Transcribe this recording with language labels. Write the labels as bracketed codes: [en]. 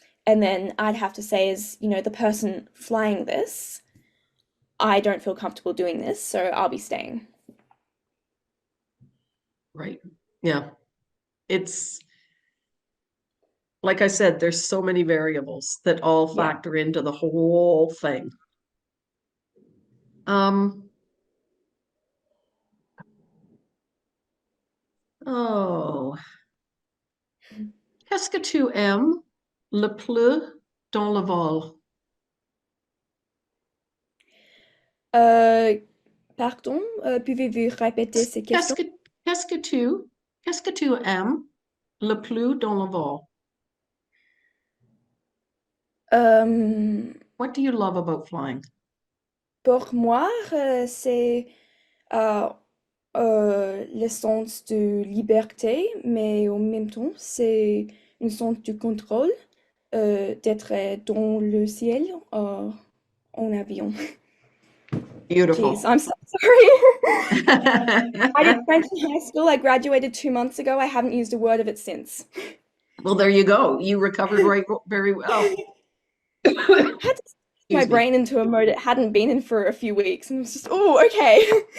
[en] And then I'd have to say, as the person flying this, I don't feel comfortable doing this, so I'll be staying. Right. Yeah. It's like I said, there's so many variables that all Yeah. factor into the whole thing. [fr] Um, oh, qu'est-ce que tu aimes le plus dans le vol? Euh, Pardon, pouvez-vous répéter ces Qu'est-ce questions? que, qu'est-ce que tu, qu'est-ce que tu aimes le plus dans le vol? Euh, [en] What do you love about flying? [fr] pour moi, c'est euh, le sens de liberté, mais en même temps, c'est une sens de contrôle, d'être dans le ciel en avion. [en] Jeez, Beautiful. I'm so sorry. I did French in high school. I graduated 2 months ago. I haven't used a word of it since. Well, there you go. You recovered very well. Had to my Excuse me. brain into a mode it hadn't been in for a few weeks, and it was just, oh, okay.